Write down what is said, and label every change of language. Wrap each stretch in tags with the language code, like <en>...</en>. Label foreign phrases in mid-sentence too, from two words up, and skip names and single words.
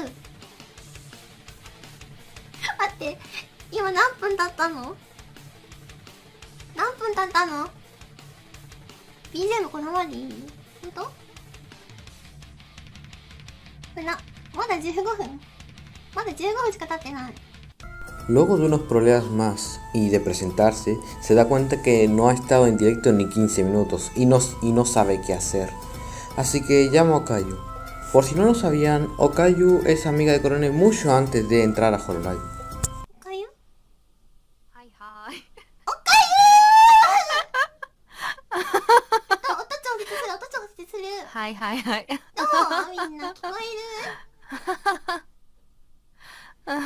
<ja>待って、今何分経ったの？何分経ったの？ BGM このままでいい？ほんと？これまだ15分。まだ15分しか経ってない。</ja> <es>Luego de unos problemas más y de presentarse, se da cuenta que no ha estado en directo ni 15 minutos y no sabe qué hacer. Así que llama a Okayu. Por si no lo sabían, Okayu es amiga de Korone mucho antes de entrar a Hololive.</es> <ja>おかゆ？はいはい。おかゆー音調節する、音調節する。はいはいはい。どう？みんな聞こえる？</ja>